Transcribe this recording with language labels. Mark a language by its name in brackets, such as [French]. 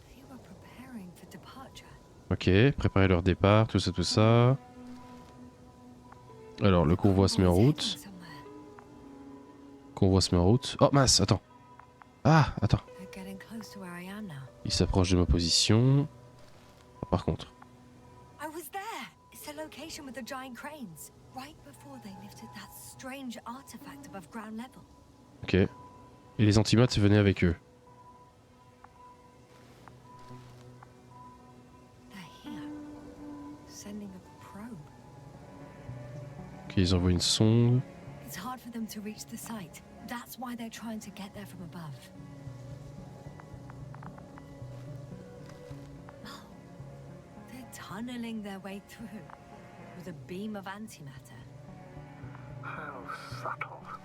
[English] They were preparing for departure. [French] Ok, préparer leur départ, tout ça. Alors, le convoi se met en route. Oh mince, attends. Ah, attends. [English] They're getting close to where I am now. [French] Il s'approche de ma position. Ah, par contre. [English] I was there. It's the location with the giant cranes. Right before they lifted that strange artifact above ground level. Ok. [French] Et les antimats venaient avec eux. [English] They're here. Sending a probe. [French] Ok, ils envoient une sonde. [English] It's hard for them to reach the site. That's why they're trying to get there from above. Oh, they're tunneling their way through with a beam of antimatter. How subtle.